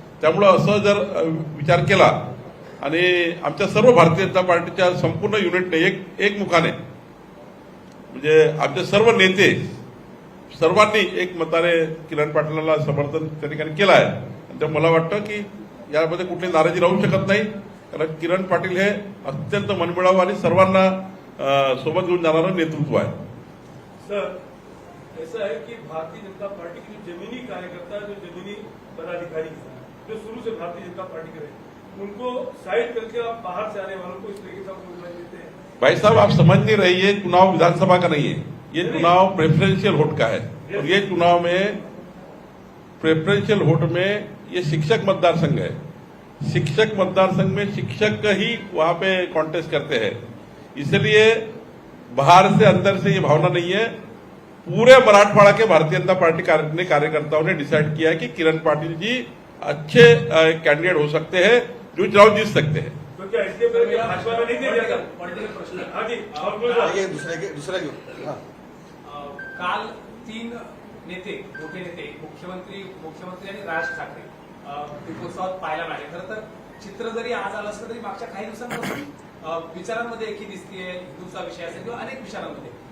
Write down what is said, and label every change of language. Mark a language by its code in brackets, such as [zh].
[mr] त्यामुळं असं जर विचार केला आणि आमच्या सर्व भारतीय जनता पार्टीच्या संपूर्ण युनिटने एक मुखाने म्हणजे आमचे सर्व नेते सर्वांनी एक मताने किरण पाटलांना समर्थन त्या ठिकाणी केलं आहे. तर मला वाटतं की यामध्ये कुठली नाराजी राहू शकत नाही, कारण किरण पाटील हे अत्यंत मनमिळावू आणि सर्वांना सोबत घेऊन जाणारं नेतृत्व आहे. [hi] सर, ऐसा है कि भारतीय जनता पार्टी के जमीनी कार्यकर्ता, जो जमीनी पदाधिकारी जो शुरू से भारतीय जनता पार्टी के रहे, उनको साइड करके आप बाहर से आने वालों को इस तरीके का उम्मीदवार देते हैं. भाई साहब, आप समझ नहीं रही, ये चुनाव विधानसभा का नहीं है, ये चुनाव प्रेफरेंशियल वोट का है. और ये चुनाव में प्रेफरेंशियल वोट में ये शिक्षक मतदार संघ है. शिक्षक मतदार संघ में शिक्षक ही वहां पे कॉन्टेस्ट करते हैं, इसलिए बाहर से अंदर से ये भावना नहीं है. पूरे मराठवाड़ा के भारतीय जनता पार्टी कार्यकर्ताओं ने डिसाइड किया है कि किरण पाटिल जी अच्छे कैंडिडेट हो सकते हैं, जो चुनाव जीत सकते हैं. तो क्या इसके पहले भाजपा में नहीं दिया जाएगा? पॉलिटिकल प्रश्न. हाँ जी, और कोई बात? [mr] ये दुसरा घेऊ. हा. काल 3 नेते, मोठे नेते, मुख्यमंत्री आणि राज ठाकरे दीपोत्सवात पाहायला मिळाले. खरं तर चित्र जरी आज आलं असलं तरी मागच्या काही दिवसांपासून विचारांमध्ये एकी दिसतीये, हिंदूचा विषय असेल किंवा अनेक विचारांमध्ये.